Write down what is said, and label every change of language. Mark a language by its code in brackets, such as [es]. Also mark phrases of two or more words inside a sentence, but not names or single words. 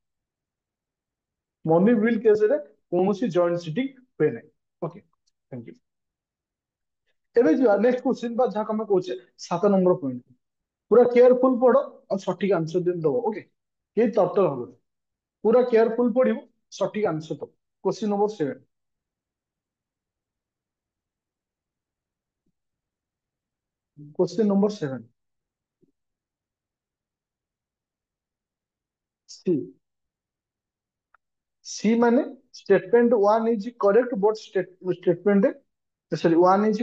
[or] ମନି ବିଲ୍ କେସରେ କୌଣସି ଜଏଣ୍ଟ ସିଟିଂ ହୁଏ ନାହିଁ [en] okay thank you [or] ଏବେ ଯିବା [en] next question [or] ବା ଯାହାକୁ ଆମେ କହୁଛେ 7 [en] number point [or] ପୁରା କେୟାରଫୁଲ ପଢ ଆଉ ସଠିକ ଆନ୍ସର ଦେଇ ଦବ ଓକେ କେହି ତରତର ହବନି ପୁରା କେୟାରଫୁଲ ପଢିବ ସଠିକ ଆନ୍ସର ଦବ [en] question number 7 question number 7 C C माने statement 1 is correct but statement sorry 1 is